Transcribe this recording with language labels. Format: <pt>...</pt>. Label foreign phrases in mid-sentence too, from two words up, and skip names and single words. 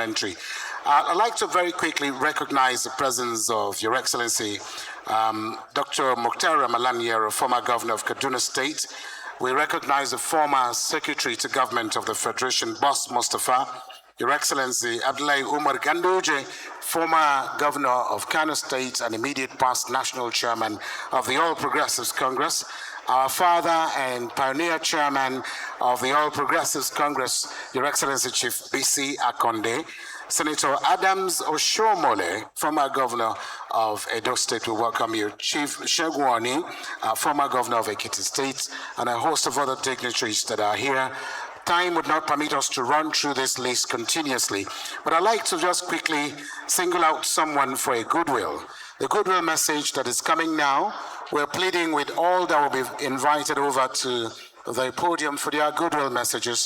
<en>I'd like to very quickly recognize the presence of Your Excellency, Dr. Mukhtar Ramalan Yero, former governor of Kaduna State. We recognize the former Secretary to Government of the Federation, Boss Mustafa, Your Excellency Abdullahi Umar Ganduje, former governor of Kano State and immediate past national chairman of the All Progressives Congress, our father and pioneer chairman of the All Progressives Congress, Your Excellency Chief B.C. Akonde, Senator Adams Oshomole, former governor of Edo State, we welcome you. Chief Shegwani, former governor of Ekiti State, and a host of other dignitaries that are here. Time would not permit us to run through this list continuously, but I'd like to just quickly single out someone for a goodwill. The goodwill message that is coming now, we're pleading with all that will be invited over to the podium for their goodwill messages.</en>